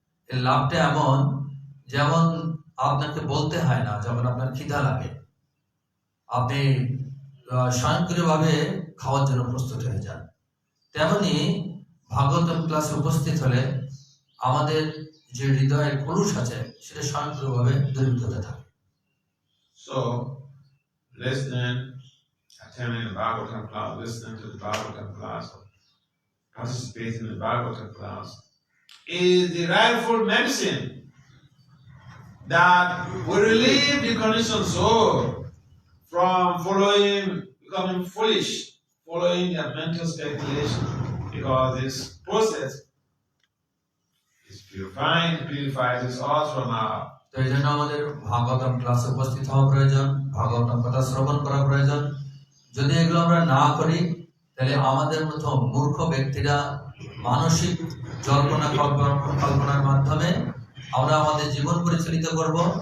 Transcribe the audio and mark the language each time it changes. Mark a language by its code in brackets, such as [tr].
[bn] এর লাভটা এমন, যেমন আপনাকে বলতে হয় না, যখন আপনার খিদা লাগে আপনি স্বয়ংক্রিয়ভাবে খাওয়ার জন্য প্রস্তুত হয়ে যান। তেমনি ভাগবতম ক্লাসে উপস্থিত হলে আমাদের যে হৃদয়ের কলুষ আছে সেটা স্বয়ংক্রিয়ভাবে দূরীভূত হতে থাকে। [en] So, listening, attending the Bhagavatam class, listening to the Bhagavatam class, participating in the Bhagavatam class is the rightful medicine that will relieve the conditioned soul from becoming foolish, following their mental speculation, because this process is purifies us all from our. [bn] তো এই জন্য আমাদের ভাগবতম ক্লাসে উপস্থিত হওয়া প্রয়োজন, ভাগবতম কথা শ্রবণ করা প্রয়োজন। যদি এগুলো আমরা না করি, তাহলে আমাদের মতো মূর্খ ব্যক্তিরা মানসিক জল্পনা কল্পনার মাধ্যমে আমরা আমাদের জীবন পরিচালিত করব।